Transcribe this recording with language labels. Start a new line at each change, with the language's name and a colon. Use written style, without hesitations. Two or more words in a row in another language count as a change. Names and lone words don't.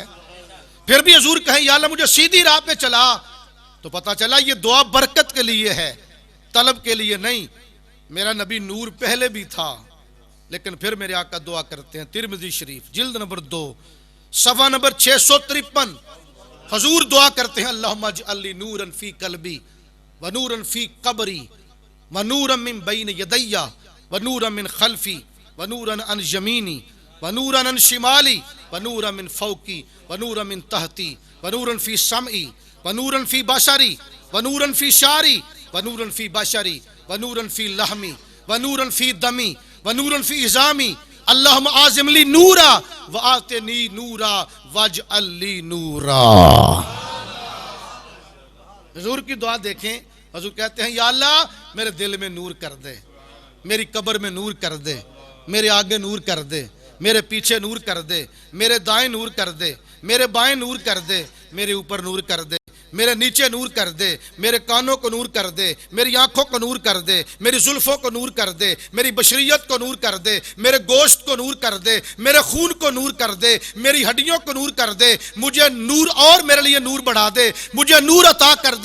Hindi: फिर भी हुजूर कहें या अल्लाह मुझे सीधी राह पे चला, तो पता चला ये दुआ बरकत के लिए है, तलब के लिए नहीं। मेरा नबी नूर पहले भी था, लेकिन फिर मेरे आका दुआ करते हैं। तिरमिज़ी शरीफ जिल्द नंबर 2 सफ़ा नंबर 653 हुजूर दुआ करते हैं
Arabic: اللهم اجعلني نورا في قلبي ونورا في
Hindi: कल्बी व नूरन फी
Arabic: قبري ونورا من بين يدي ونورا من خلفي ونورا عن يميني ونورا عن شمالي ونورا من فوقي ونورا من تحتي ونورا في سمعي ونورا في بصري ونورا في شعري ونورا في بشري ونورا في لحمي ونورا في دمي ونورا في عظامي اللهم أعظم لي نورا وآتني نورا واجعل لي نورا.
Hindi: हुजूर की दुआ देखें, हुजूर कहते हैं या अल्लाह मेरे दिल में नूर कर दे, मेरी कब्र में नूर कर दे, मेरे आगे नूर कर दे, मेरे पीछे नूर कर दे, मेरे दाएं नूर कर दे, मेरे बाएं नूर कर दे, मेरे ऊपर नूर कर दे, मेरे नीचे नूर कर दे, मेरे कानों को नूर कर दे, मेरी आंखों को नूर कर दे, मेरी जुल्फों को नूर कर दे, मेरी बशरियत को नूर कर दे, मेरे गोश्त को नूर कर दे, मेरे खून को नूर कर दे, मेरी हड्डियों को नूर कर दे, मुझे नूर और मेरे लिए नूर बढ़ा दे, मुझे नूर अता कर दे।